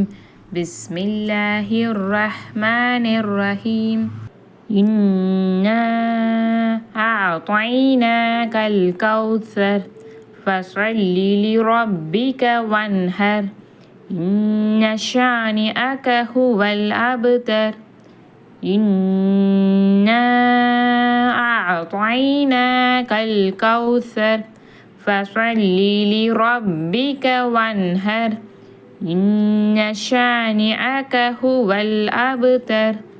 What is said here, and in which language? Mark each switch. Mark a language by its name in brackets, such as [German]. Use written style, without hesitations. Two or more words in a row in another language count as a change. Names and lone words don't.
[Arabic] بسم الله الرحمن الرحيم. إنا أعطيناك الكوثر فصل لربك وانحر. إن شانئك هو الأبتر. إنا أعطيناك الكوثر فصل لربك وانهر. إن شانئك هو الأبتر.